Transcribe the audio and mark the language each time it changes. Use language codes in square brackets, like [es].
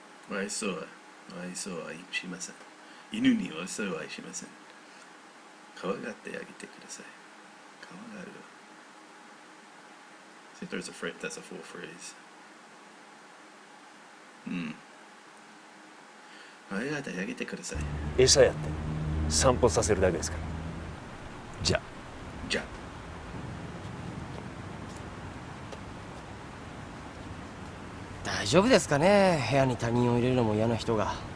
[ja] お愛想はしません。犬にお愛想はしません。可愛がってあげてください。可愛がる。 [en] See, there's a phrase, that's a full phrase. [ja] 可愛がってあげてください。餌やって散歩させるだけですから。じゃあ。じゃあ。大丈夫ですかね、部屋に他人を入れるのも嫌な人が。